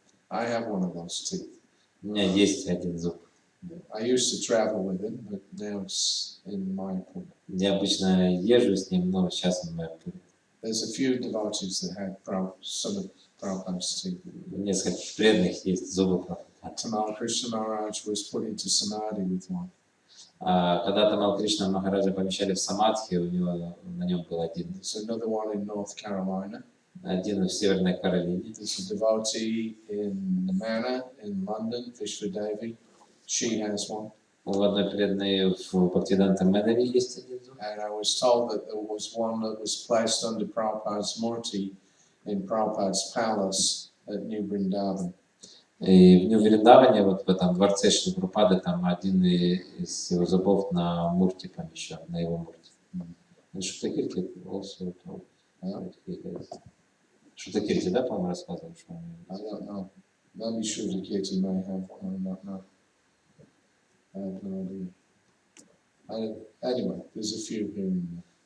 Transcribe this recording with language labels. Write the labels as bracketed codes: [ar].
[en] I have one of those teeth. [ru] У меня есть один зуб. [en] I used to travel with him, but now it's in my pool. [ru] Я обычно езжу с ним, но сейчас он в моем пуле. [en] There's a few devotees that had some of Prabhupada's teeth. [ru] Несколько преданных есть зубы Прабхупады. [en] Tamal Krishna Maharaj was put into samadhi with one. [ru] Когда Тамал Кришна Махараджа помещали в самадхи, у него на нем был один. [en] There's another one in North Carolina. [ru] Один в Северной Каролине. [en] There's a devotee in the Manor in London, Vishwadevi. She has one. [ru] У одной преданной в Бхактивиданта Мэнаре есть один зуб. [en] And I was told that there was one that was placed under Prabhupada's murti in Prabhupada's palace at New Vrindavan. [ru] И в Нью-Вриндаване, вот в этом дворце Шри Прабхупады, там один из его зубов на мурте помещен, на его мурте. [en] Шутакирти also told. [ru] Шутакирти, да, по-моему, рассказывал, что он... [en] I don't know. Maybe Shuddhakirti may have one, I don't know. I have no idea. Anyway, there's a few here and there.